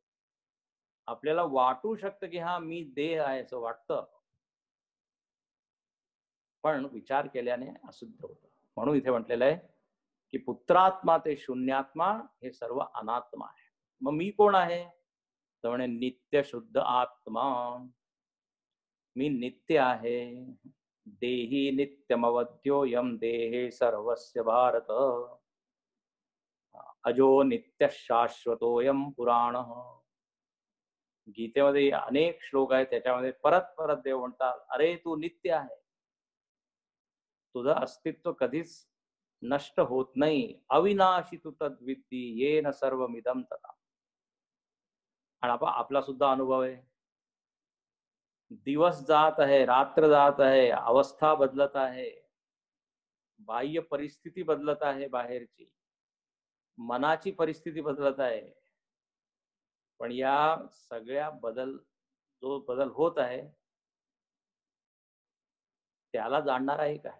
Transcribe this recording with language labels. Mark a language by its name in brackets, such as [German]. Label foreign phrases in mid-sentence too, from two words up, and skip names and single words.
[Marathi] आपल्याला वाटू शकतं की हा मी देह आहे असं वाटतं, पण विचार केल्याने अशुद्ध होतं. म्हणून इथे म्हटलेलं आहे की पुत्रात्मा ते शून्यात्मा हे सर्व अनात्मा आहे. मग मी कोण आहे? तर म्हणे नित्य शुद्ध आत्मा. मी नित्य आहे. [Sanskrit] देही नित्यमवध्योयम देहे सर्वस्य भारत. अजो नित्य शाश्वतोयम पुराण. [Marathi] गीतेमध्ये अनेक श्लोक आहेत, त्याच्यामध्ये परत परत देव म्हणतात, अरे तू नित्य आहे, तुझं अस्तित्व कधीच नष्ट होत नाही. [Sanskrit] अविनाशी तू तद्विद्धी येन सर्वमिदं तथा. [Marathi] आणि आपला सुद्धा अनुभव आहे. दिवस जात आहे, रात्र जात आहे, अवस्था बदलत आहे, बाह्य परिस्थिती बदलत आहे, बाहेरची मनाची परिस्थिती बदलत आहे. पण या सगळ्या जो बदल होत आहे त्याला जाणणारा एक आहे.